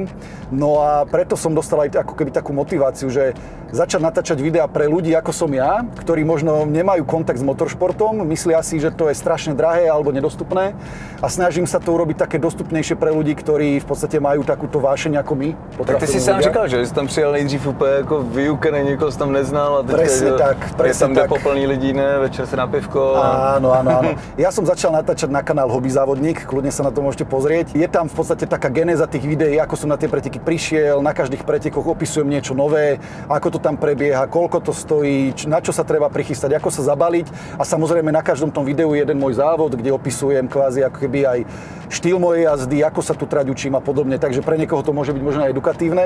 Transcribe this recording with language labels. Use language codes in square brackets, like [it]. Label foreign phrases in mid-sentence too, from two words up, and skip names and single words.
[sk] No a preto som dostal aj ako keby takú motiváciu, že začať natáčať videá pre ľudí ako som ja, ktorí možno nemajú kontakt s motoršportom, myslia si, že to je strašne drahé alebo nedostupné a snažím sa to urobiť také dostupnejšie pre ľudí, ktorí v podstate majú takúto vášeň ako my. [cs] Tak ty si sám říkal, že jsi tam přijel nejdřív úplně jako vyukený, nikoho jsi tam neznal a teďka je tam jde po plný lidí, ne? Večer se na pivko. [sk] Áno. Ja som začal natáčať na kanál Hobby závodník, kľudne sa na to môžete pozrieť. Je tam v podstate taká genéza tých videí, ako som na tie preteky prišiel, na každých pretekoch opisujem niečo nové, ako to tam prebieha, koľko to stojí, na čo sa treba prichystať, ako sa zabaliť a samozrejme na každom tom videu je jeden môj závod, kde opisujem kvázi ako keby aj štýl mojej jazdy, ako sa tu trať učím a podobne, takže pre niekoho to môže byť možno aj edukatívne.